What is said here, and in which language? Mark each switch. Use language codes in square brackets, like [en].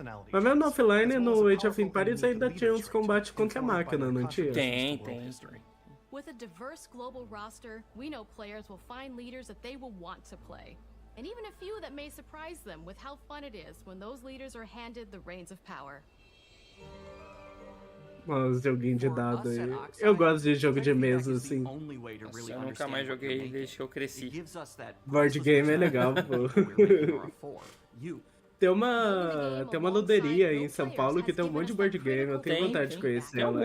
[pt] Mas mesmo no offline, no Age of Empires ainda tinha uns combates contra a máquina, não tinha? Tem. [en] With a diverse global roster, we know players will find leaders that they will want to play. And even a few that may surprise them with how fun it is when those leaders are handed the reins of power. [pt] Uns joguinhos de dado aí. Eu gosto de jogo de mesa, assim. Nossa, eu nunca mais joguei desde que eu cresci. Board game é legal, pô. Tem uma luderia aí em São Paulo que tem um monte de board game. Eu tenho vontade de conhecer ela.